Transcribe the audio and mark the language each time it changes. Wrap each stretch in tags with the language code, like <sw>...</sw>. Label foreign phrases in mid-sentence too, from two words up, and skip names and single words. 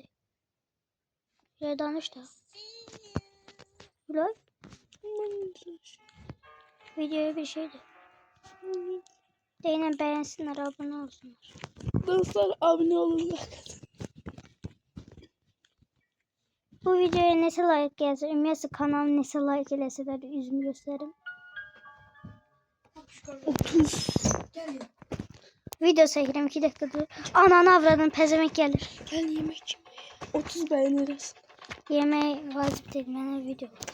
<tr>Şöyle danış da. Ulan. Videoya bir şeydi. Deyinən beğensinler, abone olsunlar. Dostlar abone olun.</tr> <az>Bu videoya neçə like gəlsə, ümumiyyətlə kanalın neçə like eləsələr üzümü göstərim. 30. Video çəkirəm 2 dəqiqədir.</az> <tr>Ananı avradın pezevenk</tr> <az>gəlir.</az> <tr>Gel yemek. 30 beğeniriz.</tr> <az>Yemək vacib deyil, mənə video.</az>